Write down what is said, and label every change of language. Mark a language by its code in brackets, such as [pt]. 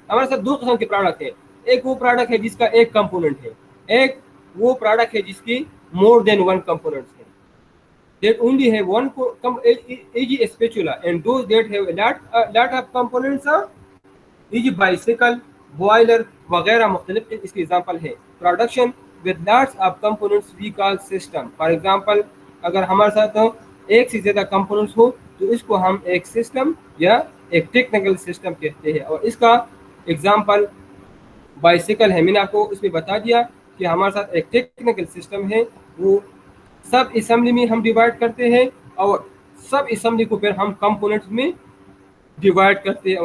[ur] ہمارے ساتھ دو قسم کے پروڈکٹ ہیں. ایک وہ پروڈکٹ ہے جس کا ایک کمپوننٹ ہے, ایک وہ پروڈکٹ ہے جس کی [en] more than one components [ur] ہے. [en] That only have one e.g. a spatula, and those that have a lot of components are e.g. [ur] bicycle, boiler وغیرہ مختلف اس کی ایگزامپل ہے. [en] Production with lots of components we call system. [ur] For example اگر ہمارے ساتھ ایک سے زیادہ کمپوننٹس ہو تو اس کو ہم ایک سسٹم یا ایک ٹیکنیکل سسٹم کہتے ہیں. اور اس کا ایگزامپل بائسیکل ہے. میں نے آپ کو اس میں بتا دیا کہ ہمارے ساتھ ایک ٹیکنیکل سسٹم ہے, وہ سب اسمبلی میں ہم ڈیوائڈ کرتے ہیں اور سب اسمبلی کو پھر ہم کمپوننٹس میں ڈیوائڈ کرتے ہیں.